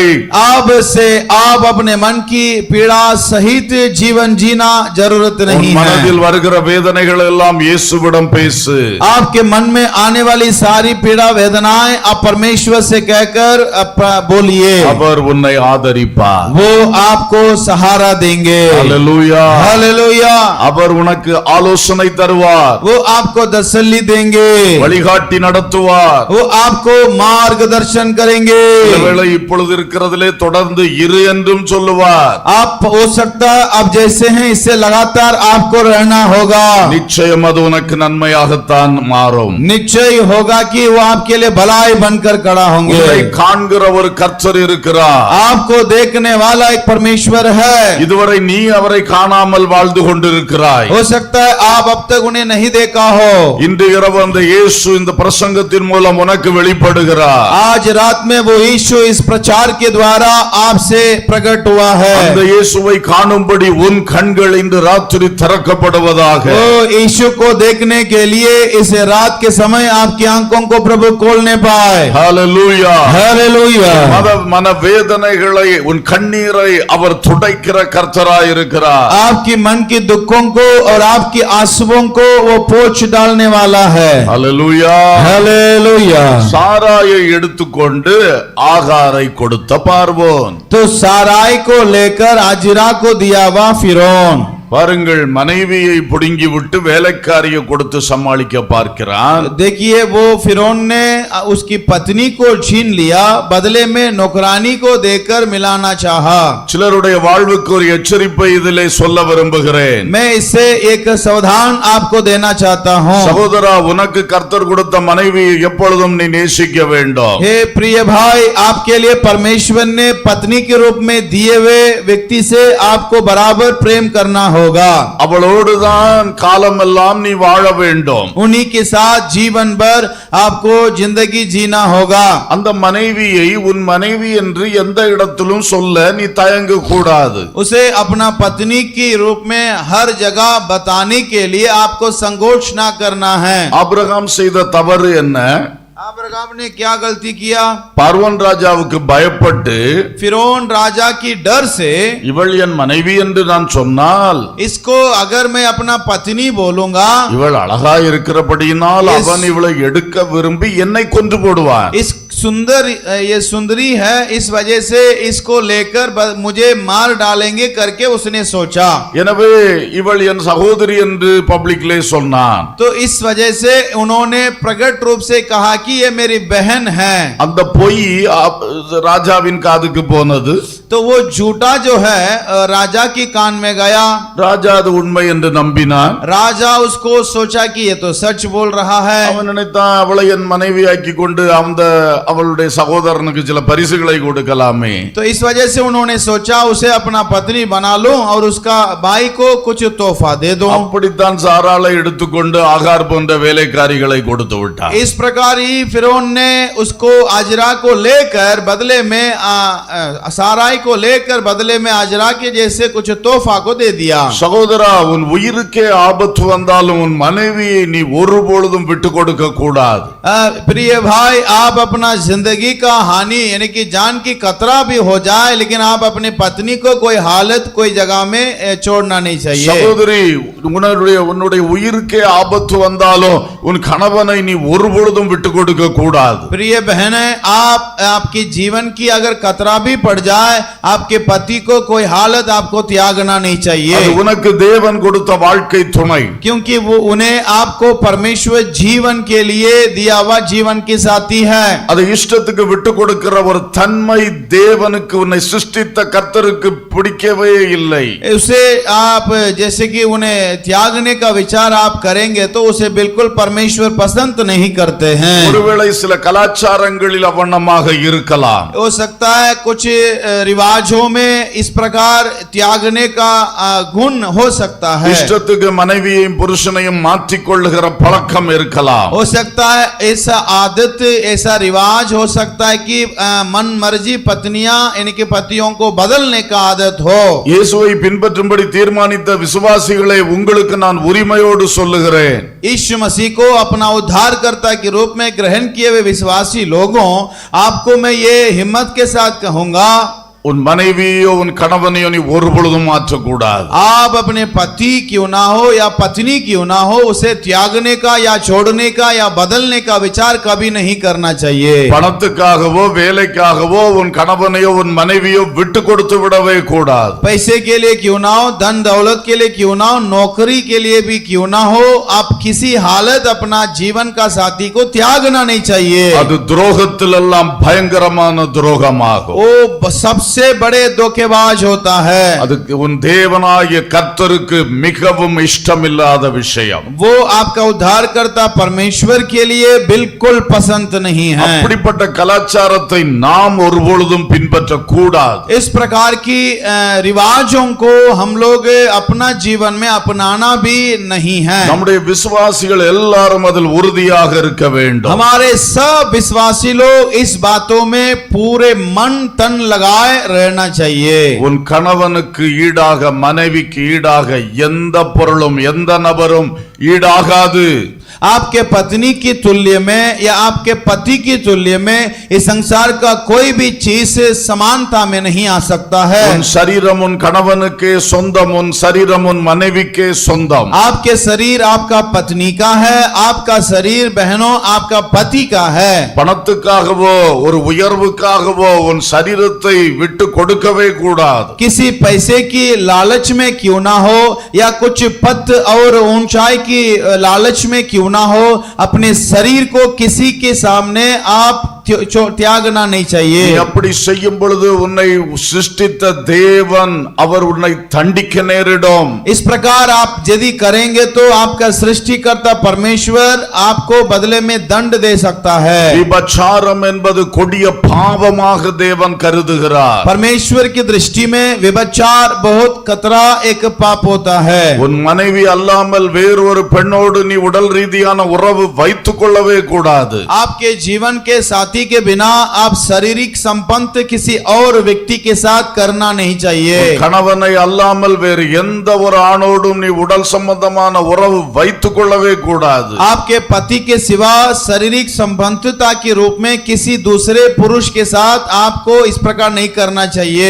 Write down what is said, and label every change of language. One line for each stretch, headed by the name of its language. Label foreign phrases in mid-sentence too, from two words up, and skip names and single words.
Hindi: अब से आप अपने मन की पीड़ा सहित जीवन जीना जरूरत नहीं है.
Tamil: மனதில் வருகிற வேதனைகள் எல்லாம் இயேசுவிடம் பேசு.
Hindi: आपके मन में आने वाली सारी पीड़ा वेदनाएं आप परमेश्वर से कहकर बोलिए.
Tamil: அவர் உன்னை ஆதரிப்பார்.
Hindi: वो आपको सहारा देंगे.
Tamil: ஹalleluya.
Hindi: हालेलुया.
Tamil: அவர் உனக்கு ஆலோசனை தருவார்.
Hindi: वो आपको तसल्ली देंगे.
Tamil: வழிகாட்டி நடத்துவார்.
Hindi: वो आपको मार्गदर्शन करेंगे.
Tamil: ஒருவேளை இப்பொழுது இருக்கிறதிலே தொடர்ந்து இரு என்றும் சொல்லுவார்.
Hindi: आप हो सकता अब जैसे हैं इससे लगातार आपको रहना होगा.
Tamil: நிச்சயம் அது உனக்கு நன்மையாகத்தான் மாறும்.
Hindi: निश्चय होगा कि वो आपके लिए भलाई बनकर खड़ा होंगे.
Tamil: உன்னை காண்கிற ஒரு கர்த்தர் இருக்கிறார்.
Hindi: आपको देखने वाला एक परमेश्वर है.
Tamil: இதுவரை நீ அவரை காணாமல் வாழ்ந்து கொண்டிருக்கிறாய்.
Hindi: हो सकता है आप अब तक उन्हें नहीं देखा हो.
Tamil: இன்று இரவு அந்த இயேசு இந்த பிரசங்கத்தின் மூலம் உனக்கு வெளிப்படுகிறார்.
Hindi: आज रात में वो यीशु इस प्रचार के द्वारा आपसे प्रकट हुआ है.
Tamil: அந்த இயேசுவை காணும்படி உன் கண்கள் இன்று ராத்திரி திறக்கப்படுவதாக.
Hindi: वो यीशु को देखने के लिए इस रात के समय आपकी आंखों को प्रभु खोलने पाए.
Tamil: ஹalleluya.
Hindi: हालेलुया.
Tamil: மன வேதனைகளை உன் கண்ணீரை அவர் துடைக்கிற கர்த்தராய் இருக்கிறார்.
Hindi: आपकी मन की दुखों को और आपकी आंसुओं को वो पोंछ डालने वाला है.
Tamil: ஹalleluya.
Hindi: हालेलुया.
Tamil: சாராயை எடுத்துக்கொண்டு ஆகாரை கொடுத்த பார்வோன்.
Hindi: तो साराई को लेकर आजिरा को दिया हुआ फिरौन.
Tamil: பாருங்கள், மனைவியை புடுங்கி விட்டு வேலைக்காரியை கொடுத்து சமாளிக்க பார்க்கிறான்.
Hindi: देखिए वो फिरौन ने उसकी पत्नी को छीन लिया, बदले में नौकरानी को देकर मिलाना चाहा.
Tamil: சிலருடைய வாழ்வுக்கு ஒரு எச்சரிப்பை இதிலே சொல்ல விரும்புகிறேன்.
Hindi: मैं इससे एक सावधान आपको देना चाहता हूँ.
Tamil: சகோதரா, உனக்கு கர்த்தர் கொடுத்த மனைவியை எப்பொழுதும் நீ நேசிக்க வேண்டும்.
Hindi: हे प्रिय भाई, आपके लिए परमेश्वर ने पत्नी के रूप में दिए हुए व्यक्ति से आपको बराबर प्रेम करना होगा.
Tamil: அவளோடுதான் காலமெல்லாம் நீ வாழ வேண்டும்.
Hindi: उन्हीं के साथ जीवन भर आपको जिंदगी जीना होगा.
Tamil: அந்த மனைவியை உன் மனைவி என்று எந்த இடத்திலும் சொல்ல நீ தயங்க கூடாது.
Hindi: उसे अपना पत्नी की रूप में हर जगह बताने के लिए आपको संकोच ना करना है.
Tamil: ஆபிரகாம் செய்த தவறு என்ன?
Hindi: अब्राहम ने क्या गलती किया?
Tamil: பார்வோன் ராஜாவுக்கு பயப்பட்டு
Hindi: फिरौन राजा की डर से
Tamil: இவள் என் மனைவி என்று நான் சொன்னால்,
Hindi: इसको अगर मैं अपना पत्नी बोलूंगा,
Tamil: இவள் அழகா இருக்கிறபடியினால் அவன் இவளை எடுக்க விரும்பி என்னை கொன்று போடுவான்.
Hindi: इस सुंदर ये सुंदरी है, इस वजह से इसको लेकर मुझे मार डालेंगे करके उसने सोचा.
Tamil: எனவே இவள் என் சகோதரி என்று பப்ளிக்லே சொன்னான்.
Hindi: तो इस वजह से उन्होंने प्रकट रूप से कहा कि ये मेरी बहन है.
Tamil: அந்த பொய் ராஜாவின் காதுக்கு போனது.
Hindi: तो वो झूठा जो है राजा की कान में गया.
Tamil: ராஜா அது உண்மை என்று நம்பினான்.
Hindi: राजा उसको सोचा कि ये तो सच बोल रहा है.
Tamil: அவன் நினைத்தான், அவளை என் மனைவி ஆக்கி கொண்டு அவளுடைய சகோதரனுக்கு சில பரிசுகளை கொடுக்கலாமே.
Hindi: तो इस वजह से उन्होंने सोचा उसे अपना पत्नी बना लूं और उसका भाई को कुछ तोहफा दे दूं.
Tamil: அப்படித்தான் சாராளை எடுத்துக்கொண்டு ஆகார் போன்ற வேலைக்காரிகளை கொடுத்து விட்டார்.
Hindi: इस प्रकार ही फिरौन ने उसको आजरा को लेकर बदले में साराई को लेकर बदले में आजरा के जैसे कुछ तोहफा को दे दिया।
Tamil: சகோதரா, உன் உயிருக்கே ஆபத்து வந்தாலும் உன் மனைவியை நீ ஒருபொழுதும் விட்டு கொடுக்க கூடாது.
Hindi: प्रिय भाई, आप अपना जिंदगी का हानि यानी कि जान की खतरा भी हो जाए, लेकिन आप अपनी पत्नी को कोई हालत कोई जगह में छोड़ना नहीं चाहिए।
Tamil: சகோதரி, உன்னுடைய உயிருக்கே ஆபத்து வந்தாலும் உன் கணவனை நீ ஒருபொழுதும் விட்டு கொடுக்க கூடாது.
Hindi: प्रिय बहनें, आपकी जीवन की अगर खतरा भी पड़ जाए, आपके पति को कोई हालत आपको त्यागना नहीं चाहिए।
Tamil: அது உனக்கு தேவன் கொடுத்த வாழ்க்கை துணை.
Hindi: क्योंकि वो उन्हें आपको परमेश्वर जीवन के लिए दिया हुआ जीवन की साथी है।
Tamil: அது இஷ்டத்துக்கு விட்டு கொடுக்கிற ஒரு தன்மை தேவனுக்கு உன்னை சிருஷ்டித்த கர்த்தருக்கு பிடிக்கவே இல்லை.
Hindi: उसे आप जैसे कि उन्हें त्यागने का विचार आप करेंगे तो उसे बिल्कुल परमेश्वर पसंद नहीं करते हैं।
Tamil: ஒருவேளை சில கலாச்சாரங்களில் அவண்ணமாக இருக்கலாம்.
Hindi: हो सकता है कुछ रिवाजों में इस प्रकार त्यागने का गुण हो सकता है।
Tamil: இஷ்டத்துக்கு மனைவியையும் புருஷனையும் மாற்றிக்கொள்ளுகிற பழக்கம் இருக்கலாம்.
Hindi: हो सकता है ऐसा आदत, ऐसा रिवाज हो सकता है कि मन मर्जी पत्नियां इनके पतियों को बदलने का आदत हो।
Tamil: இயேசுவை பின்பற்றும்படி தீர்மானித்த விசுவாசிகளை உங்களுக்கு நான் உரிமையோடு சொல்லுகிறேன்.
Hindi: यीशु मसीह को अपना उद्धारकर्ता के रूप में ग्रहण किए हुए विश्वासी लोगों, आपको मैं ये हिम्मत के साथ कहूंगा,
Tamil: உன் மனைவியோ உன் கணவனையோ நீ ஒருபொழுதும் மாற்றக்கூடாது.
Hindi: आप अपने पति क्यों ना हो या पत्नी क्यों ना हो, उसे त्यागने का या छोड़ने का या बदलने का विचार कभी नहीं करना चाहिए।
Tamil: பணத்துக்காகவோ வேலைக்காகவோ உன் கணவனையோ உன் மனைவியோ விட்டு கொடுத்து விடவே கூடாது.
Hindi: पैसे के लिए क्यों ना हो, धन दौलत के लिए क्यों ना हो, नौकरी के लिए भी क्यों ना हो, आप किसी हालत अपना जीवन का साथी को त्यागना नहीं चाहिए।
Tamil: அது துரோகத்திலெல்லாம் பயங்கரமான துரோகமாகும்.
Hindi: वो सबसे बड़े धोखेबाज होता है।
Tamil: அது உன் தேவனாகிய கர்த்தருக்கு மிகவும் இஷ்டமில்லாத விஷயம்.
Hindi: वो आपका उद्धारकर्ता परमेश्वर के लिए बिल्कुल पसंद नहीं है।
Tamil: அப்படிப்பட்ட கலாச்சாரத்தை நாம் ஒருபொழுதும் பின்பற்ற கூடாது.
Hindi: इस प्रकार की रिवाजों को हम लोग अपना जीवन में अपनाना भी नहीं है।
Tamil: நம்முடைய விசுவாசிகள் எல்லாரும் அதில் உறுதியாக இருக்க வேண்டும்.
Hindi: हमारे सब विश्वासी लोग इस बातों में पूरे मन तन लगाए रहना चाहिए।
Tamil: உன் கணவனுக்கு ஈடாக மனைவிக்கு ஈடாக எந்த பொருளும் எந்த நபரும் ஈடாகாது.
Hindi: आपके पत्नी की तुल्य में या आपके पति की तुल्य में इस संसार का कोई भी चीज समानता में नहीं आ सकता है।
Tamil: உன் சரீரம் உன் கணவனுக்கே சொந்தம், உன் சரீரம் உன் மனைவிக்கே சொந்தம்.
Hindi: आपके शरीर आपका पत्नी का है, आपका शरीर बहनों आपका पति का है।
Tamil: பணத்துக்காகவோ ஒரு உயர்வுக்காகவோ உன் சரீரத்தை விட்டு கொடுக்கவே கூடாது.
Hindi: किसी पैसे की लालच में क्यों ना हो या कुछ पद और ऊंचाई की लालच में क्यों ना हो, अपने शरीर को किसी के सामने आप त्यागना नहीं चाहिए।
Tamil: நீ அப்படி செய்யும் பொழுது உன்னை சிருஷ்டித்த தேவன் அவர் உன்னை தண்டிக்க நேரிடும்.
Hindi: इस प्रकार आप यदि करेंगे तो आपका सृष्टिकर्ता परमेश्वर आपको बदले में दंड दे सकता है।
Tamil: விபச்சாரம் என்பது கொடிய பாவமாக தேவன் கருதுகிறார்.
Hindi: परमेश्वर की दृष्टि में व्यभिचार बहुत खतरा एक पाप होता है।
Tamil: உன் மனைவி அல்லாமல் வேறொரு பெண்ணோடு நீ உடல் ரீதியான உறவு வைத்துக் கொள்ளவே கூடாது.
Hindi: आपके जीवन के साथी के बिना आप शारीरिक संबंध किसी और व्यक्ति के साथ करना नहीं चाहिए।
Tamil: கணவனை அல்லாமல் வேறு எந்த ஒரு ஆணோடும் நீ உடல் சம்பந்தமான உறவு வைத்துக் கொள்ளவே கூடாது.
Hindi: आपके पति के सिवा शारीरिक संबंधता के रूप में किसी दूसरे पुरुष के साथ आपको इस प्रकार नहीं करना चाहिए।